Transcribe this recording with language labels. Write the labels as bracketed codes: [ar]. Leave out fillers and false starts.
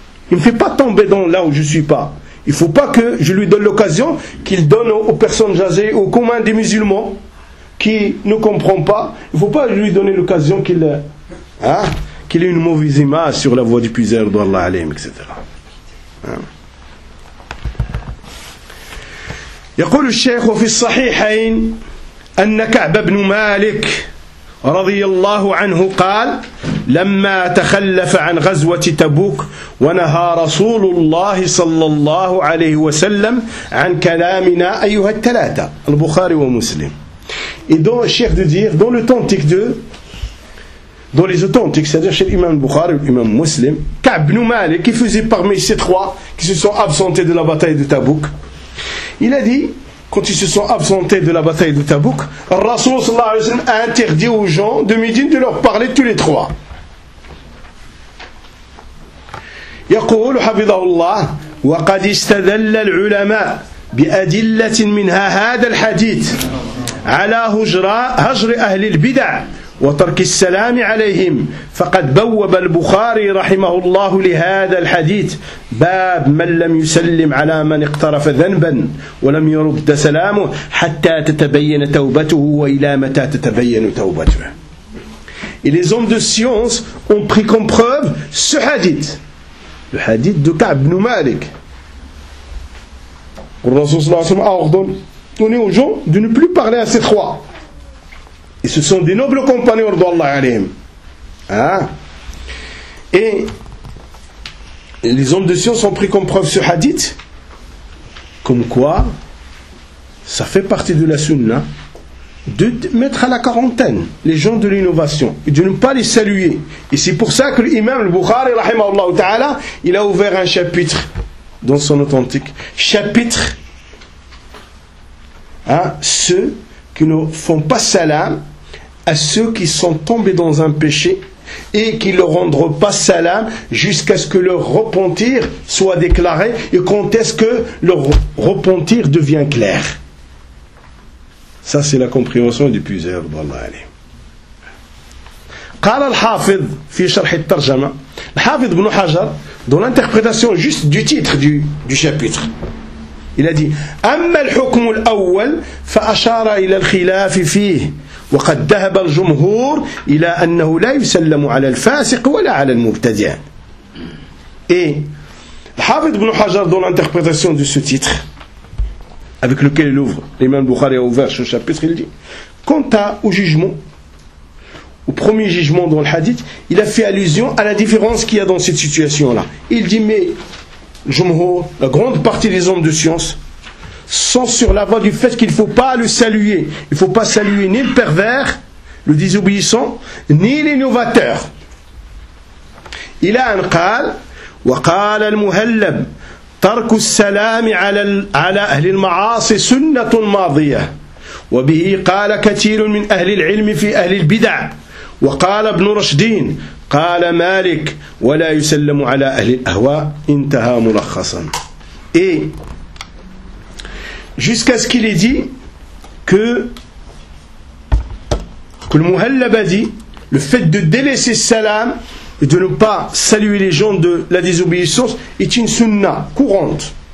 [fr] Il ne me fait pas tomber dans là où je ne suis pas. Il ne faut pas que je lui donne l'occasion qu'il donne aux personnes jasées, aux communs des musulmans qui ne comprennent pas. Il ne faut pas lui donner l'occasion qu'il ait une mauvaise image sur la voix du Tipizel d'Allah, etc. Hein? [ar] يقول الشيخ في الصحيحين أن كعب بن مالك رضي الله عنه قال لما تخلف عن غزوة تبوك ونهى رسول الله صلى الله عليه وسلم عن كلامنا أيها الثلاثة البخاري ومسلم. [fr] Et donc le cheikh de dire dans l'authentique de dans les authentiques, c'est-à-dire chez l'imam Bukhari et l'imam Muslim, Ka'b ibn Malik, qui faisait parmi ces trois qui se sont absentés de la bataille de Tabouk, Il a dit, quand ils se sont absentés de la bataille de Tabouk, Rasoul sallallahu alayhi wa sallam a interdit aux gens de Médine de leur parler tous les trois. [ar] يقول حفظه الله وقد استدل العلماء بأدلة منها هذا الحديث على هجر أهل البدع وترك السلام عليهم فقد بوب البخاري رحمه الله لهذا الحديث باب من لم يسلم على من اقترف ذنبا ولم يرد سلامه حتى تتبين توبته وإلى متى تتبين توبته. [fr] Et les hommes de science ont pris comme preuve ce hadith. Le hadith de Ka'b ibn Malik. Le Rasoul sallallahu alayhi wa sallam a ordonné aux gens de ne plus parler à ces trois. Et ce sont des nobles compagnons d'Allah alayhim. Hein? Et les hommes de science ont pris comme preuve ce hadith, comme quoi ça fait partie de la sunna de mettre à la quarantaine les gens de l'innovation et de ne pas les saluer. Et c'est pour ça que l'imam al-Bukhari rahimahullah ta'ala, il a ouvert un chapitre dans son authentique chapitre, hein, ceux qui ne font pas salam à ceux qui sont tombés dans un péché et qui ne rendront pas salam jusqu'à ce que leur repentir soit déclaré et quand est-ce que leur repentir devient clair. Ça, c'est la compréhension du puiseur d'Allah. Allez. [ar] قال الحافظ في شرح الترجمة. الحافظ بن حجر, [fr] dans l'interprétation juste du titre du chapitre, il a dit: [ar] أما الحكم الأول فأشار إلى الخلاف فيه وقد ذهب الجمهور إلى أنه لا يسلم على الفاسق ولا على المبتدع. [fr] Et الحافظ بن حجر, dans l'interprétation de ce titre, avec lequel il ouvre, l'imam Bukhari a ouvert ce chapitre, il dit, quant au jugement, au premier jugement dans le hadith, il a fait allusion à la différence qu'il y a dans cette situation-là. Il dit, mais Jumhur, la grande partie des hommes de science, sont sur la voie du fait qu'il ne faut pas le saluer. Il ne faut pas saluer ni le pervers, le désobéissant, ni l'innovateur. Il a un [ar] qal, wa qal al-muhallab, ترك السلام على أهل المعاصي سنة ماضية وبه قال كثير من أهل العلم في أهل البدع وقال ابن رشدين قال مالك ولا يسلم على أهل الأهواء انتهى ملخصا. [fr] Et jusqu'à ce qu'il ait dit que le muhallab a dit le fait de délaisser salam et de ne pas saluer les gens de la désobéissance est une sunna courante.